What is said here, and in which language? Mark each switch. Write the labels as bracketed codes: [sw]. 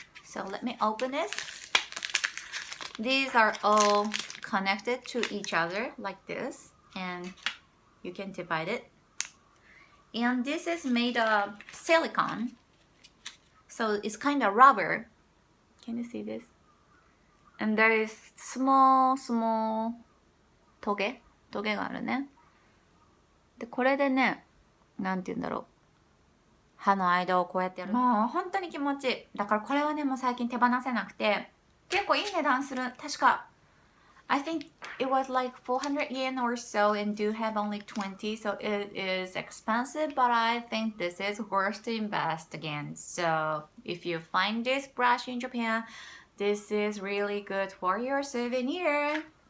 [en] So let me open this. These are all connected to each other like this, and you can divide it. And this is made of silicone, so it's kind of rubber. Can you see this? And there is small [ja] トゲがあるね。でこれでね、なんて言うんだろう、歯の間をこうやってやる。もう本当に気持ちいい。だからこれはね、もう最近手放せなくて、結構いい値段する。確か [en] I think it was like 400 yen or so and do have only 20, so it is expensive, but I think this is worth to invest again. So if you find this brush in Japan, this is really good for your souvenir.